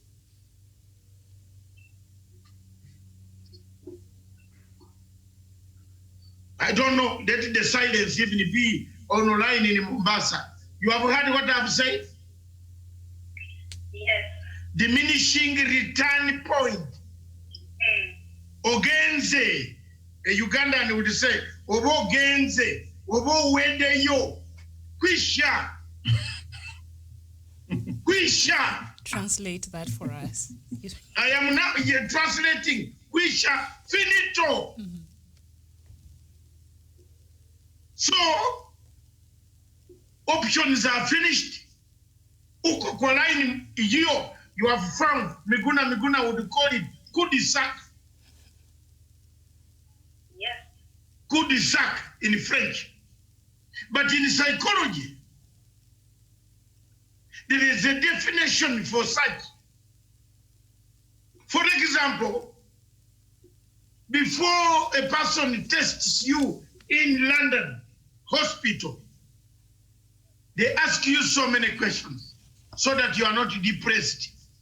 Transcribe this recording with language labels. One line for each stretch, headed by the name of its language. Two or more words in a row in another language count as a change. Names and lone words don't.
English: I don't know, let the silence even be online in Mombasa. You have heard what I've said? Yes. Diminishing return point. Ogenze. A Ugandan would say,
Ganda: Obo genze, Obo wede yo, Kwisha.
Swahili: Kwisha.
English: Translate that for us. I am now translating. Kwisha, finito. So, options are finished.
Swahili: Uko kwa line hiyo,
English: you have found, Miguna would call it cul-de-sac. Cul-de-sac in French. But in psychology, there is a definition for such. For example, before a person tests you in London hospital, they ask you so many questions so that you are not depressed.